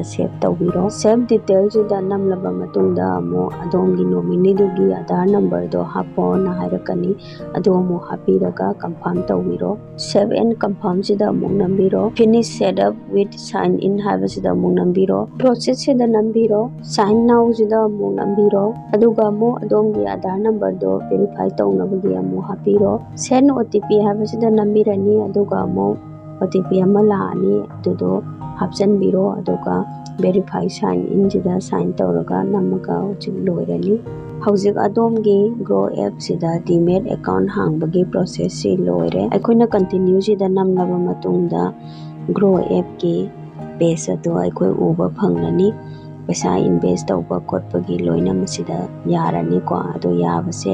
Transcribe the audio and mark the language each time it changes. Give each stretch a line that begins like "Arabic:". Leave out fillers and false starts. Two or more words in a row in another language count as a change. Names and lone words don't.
Manipuri: ꯁꯦꯚ ꯇꯧꯕꯤꯔꯣ꯫
English: save details
Manipuri: ꯅꯝꯂꯕ ꯃꯇꯨꯡꯗ ꯑꯃꯨꯛ ꯑꯗꯣꯝꯒꯤ ꯅꯣꯃꯤꯅꯤꯗꯨꯒꯤ ꯑꯙꯥꯔ ꯅꯝꯕꯔꯗꯣ ꯍꯥꯞꯄꯣꯅ ꯍꯥꯏꯔꯛꯀꯅꯤ꯫ ꯑꯗꯨ ꯑꯃꯨꯛ ꯍꯥꯞꯄꯤꯔꯒ ꯀꯟꯐꯥꯔꯝ ꯇꯧꯕꯤꯔꯣ꯫
English: save and confirm
Manipuri: ꯑꯃꯨꯛ ꯅꯝꯕꯤꯔꯣ꯫
English: finish set up with sign in
Manipuri: ꯍꯥꯏꯕꯁꯤꯗ ꯑꯃꯨꯛ ꯅꯝꯕꯤꯔꯣ꯫ ꯄ꯭ꯔꯣꯁꯦꯁꯁꯤꯗ ꯅꯝꯕꯤꯔꯣ꯫
English: sign now
Manipuri: ꯑꯃꯨꯛ ꯅꯝꯕꯤꯔꯣ꯫ ꯑꯗꯨꯒ ꯑꯃꯨꯛ ꯑꯗꯣꯝꯒꯤ ꯑꯙꯥꯔ ꯅꯝꯕꯔꯗꯣ ꯚꯦꯔꯤꯐꯥꯏ ꯇꯧꯅꯕꯒꯤ ꯑꯃꯨꯛ ꯍꯥꯞꯄꯤꯔꯣ꯫
English: send OTP
Manipuri: ꯍꯥꯏꯕꯁꯤꯗ ꯅꯝꯕꯤꯔꯅꯤ꯫ ꯑꯗꯨꯒ ꯑꯃꯨꯛ OTP ama laani adudo hapchanbiro aduga
English: verify sign in
Manipuri: jida sign tawraga namaga hojik loirani hojik adomgi Groww App sida
English: Demat account
Manipuri: hangbagi process si loire aikoina continue sida namlaba matungda Groww App ki page ado aikoi uba phanglani paisa invest tawba khotpagi loina masida yarani ko ado yabase